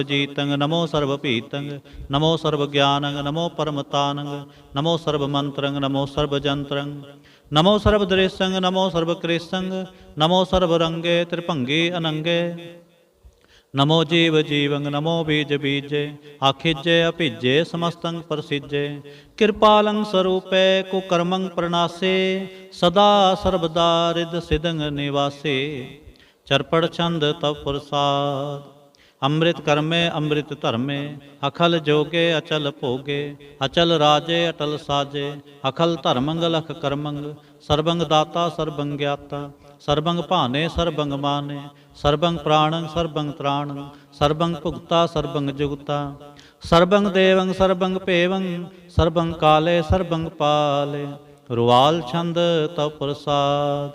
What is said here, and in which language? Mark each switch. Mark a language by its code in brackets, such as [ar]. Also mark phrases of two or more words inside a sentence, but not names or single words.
[bra] जीतंग नमो सर्व पीतंग नमो सर्व ज्ञानंग नमो परमतानंग नमो सर्व मंत्रंग नमो सर्व जंत्रंग नमो सर्व दृश्यंग नमो सर्व कृष्णंग नमो सर्व रंगे त्रिभंगी अनंगे नमो जीव जीवंग नमो बीज बीजे आखिजे अभिजे समस्तंग प्रसिजे कृपालं स्वरूपे कुकर्मं प्रणासे सदा सर्वदा रिद सिदंग निवासे चरपड़ छंद तव प्रसाद ਅੰਮ੍ਰਿਤ ਕਰਮੇ ਅੰਮ੍ਰਿਤ ਧਰਮੇ, ਅਖਲ ਜੋਗੇ ਅਚਲ ਭੋਗੇ, ਅਚਲ ਰਾਜੇ ਅਟਲ ਸਾਜੇ, ਅਖਲ ਧਰਮੰਗ ਲਖ ਕਰਮੰਗ, ਸਰਬੰਗ ਦਾਤਾ ਸਰਬੰਗ ਗਿਆਤਾ, ਸਰਬੰਗ ਭਾਨੇ ਸਰਬੰਗ ਮਾਨੇ, ਸਰਬੰਗ ਪ੍ਰਾਣੰ ਸਰਬੰਗ ਤ੍ਰਾਣੰ, ਸਰਬੰਗ ਭੁਗਤਾ ਸਰਬੰਗ ਜੁਗਤਾ, ਸਰਬੰਗ ਦੇਵੰ ਸਰਬੰਗ ਭੇਵੰ, ਸਰਬੰਗ ਕਾਲੇ ਸਰਬੰਗ ਪਾਲੇ, ਰੁਵਾਲ ਛੰਦ ਤਵ ਪ੍ਰਸਾਦ।